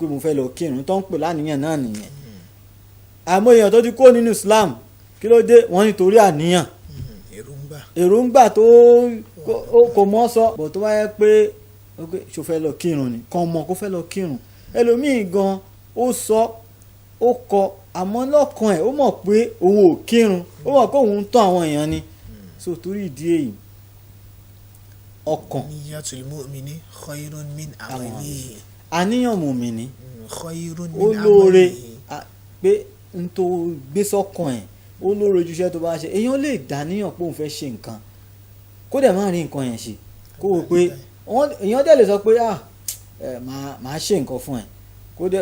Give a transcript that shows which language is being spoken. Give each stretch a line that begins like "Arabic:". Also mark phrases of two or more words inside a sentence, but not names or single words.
Yoruba: mo fẹ́ lọ kírun tó ń pè láníyàn náà nìyẹn àmọ́ èèyàn tó ti kó nínú Islam kí ló dé wọ́n nítorí àníyàn èròǹgbà tó kò mọ́ sọ bọ̀ tó wáyé pé ṣó fẹ́ lọ kírun ni kàn mọ̀ kó fẹ́ lọ kírun ẹlòmíì gan ó sọ ó kọ àmọ́ lọ́kàn ẹ̀ ó mọ̀ pé òun ò kírun ó mọ̀ pé òun ń tàn àwọn èèyàn ni so torí ìdí èyí ọkàn
Arabic: نية المؤمن خير من عمله
Yoruba: àníyàn mùmìnì
Arabic: khayrun
Yoruba: ó
Arabic: min
Yoruba: lóore
Arabic: amalihi
Yoruba: pé n tó gbé sọ́kàn ẹ̀ ó lóore ju iṣẹ́ tó bá ṣe èèyàn lè dàníyàn pé òun fẹ́ ṣe nǹkan kó dẹ̀ má rí nǹkan yẹn ṣe kó o pé èèyàn dẹ̀ lè sọ pé màá ṣe nǹkan fún ẹ kó dẹ̀.